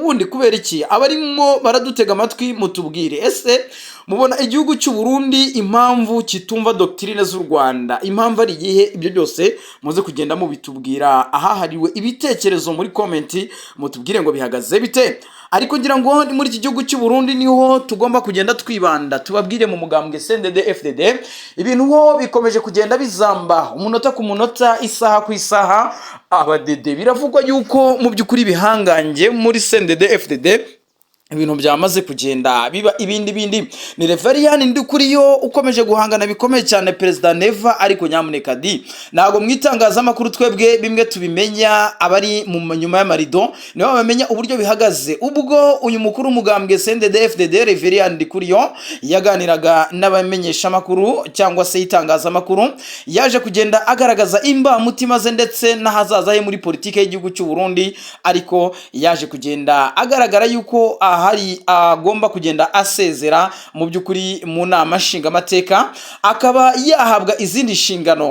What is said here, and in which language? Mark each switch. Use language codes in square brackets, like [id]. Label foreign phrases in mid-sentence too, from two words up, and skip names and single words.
[rw] Ubundi kubera iki abarimo baradutega amatwi mutubwire, ese mubona igihugu cy'u Burundi impamvu kitumva doctrine z'u Rwanda, impamvu ari igihe? Ibyo byose muze kugenda mubitubwira ahahariwe ibitekerezo muri comment, mutubwire ngo bihagaze bite. Ariko ngira ngo muri iki gihugu cy'u Burundi niho tugomba kugenda twibanda, tubabwire mu mugambwe CNDD-FDD ibintu ho bikomeje kugenda bizamba umunota ku munota, isaha ku isaha. Abadede biravugwa yuko mu by'ukuri bihangange muri CNDD-FDD ibintu byamaze kugenda biba ibindi. Ni Reverien Ndikuriyo ukomeje guhangana bikomeye cyane Perezida Neva. Ariko nyamuneka ntago mwitangazamakuru twebwe bimwe tubimenya, abari mu nyuma y'amarido nibo bamenya uburyo bihagaze. Ubwo uyu mukuru umugambwe CNDD-FDD Reverien Ndikuriyo yaganiraga n'abamenyesha makuru cyangwa se itangazamakuru, yaje kugenda agaragaza imba mutima ze ndetse n'ahazaza he muri politike y'igihugu cy'u Burundi. Ariko yaje kugenda agaragara yuko hari agomba kugenda asezera mu by'ukuri mu nama nshingamateka, akaba yahabwa izindi nshingano.